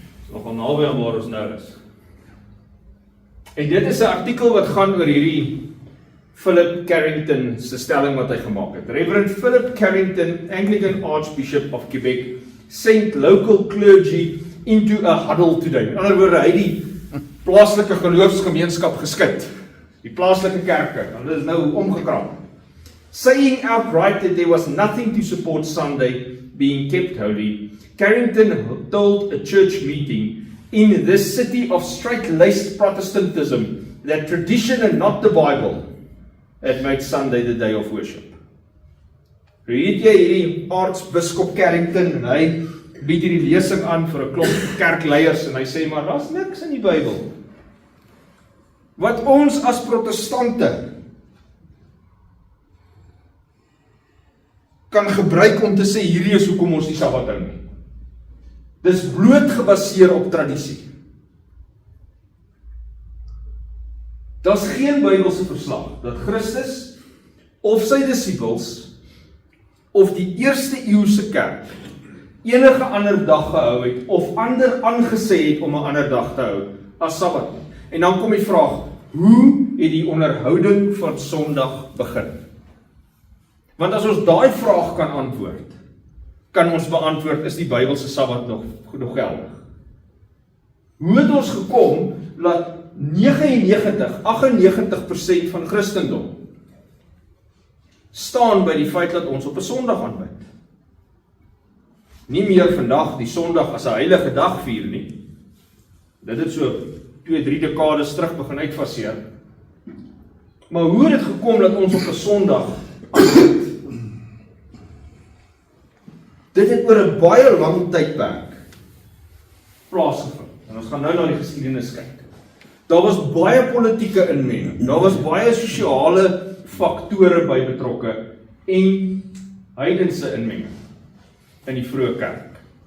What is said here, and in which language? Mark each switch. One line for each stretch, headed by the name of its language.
Afrikaans: Nogal naby aan waar ons nou is. En dit is 'n artikel wat gaan oor hierdie Philip Carrington se stelling wat hy gemaak het.
English: Reverend Philip Carrington, Anglican Archbishop of Quebec, sent local clergy into a huddle today.
Afrikaans: In ander woorde, hy het die plaaslike geloofsgemeenskap geskit. Die plaaslike kerke, want dit is nou omgekrap.
English: Saying outright that there was nothing to support Sunday being kept holy, Carrington told a church meeting in this city of straight-laced Protestantism that tradition and not the Bible had made Sunday the day of worship.
Afrikaans: Weet jy hierdie aartsbiskop Carrington, en hy bied hierdie lesing aan vir 'n klomp kerkleiers en hy sê maar daar's niks in die Bybel wat ons as protestante kan gebruik om te sê hierdie is hoekom ons die Sabbat hou nie. Dis bloot gebaseer op tradisie. Daar's geen Bybelse verslag dat Christus of sy disippels of die eerste eeuse kerk enige ander dag gehou het of ander aangesê het om 'n ander dag te hou as Sabbat. En dan kom die vraag, hoe het die onderhouding van Sondag begin? Want as ons daai vraag kan antwoord, kan ons beantwoord, is die Bybelse Sabbat nog geldig? Hoe het ons gekom dat 98% van Christendom staan by die feit dat ons op 'n Sondag aanbid? Nie meer vandag die Sondag as 'n heilige dag vier nie. Dit het so 2-3 dekades terug begin uitfaseer. Maar hoe het dit gekom dat ons op 'n Sondag aanbid? Dit het oor 'n baie lang tydperk plaasgevind. En ons gaan nou na die geskiedenis kyk. Daar was baie politieke inmenging, daar was baie sosiale faktore by betrokke en heidense inmenging in die vroeë kerk.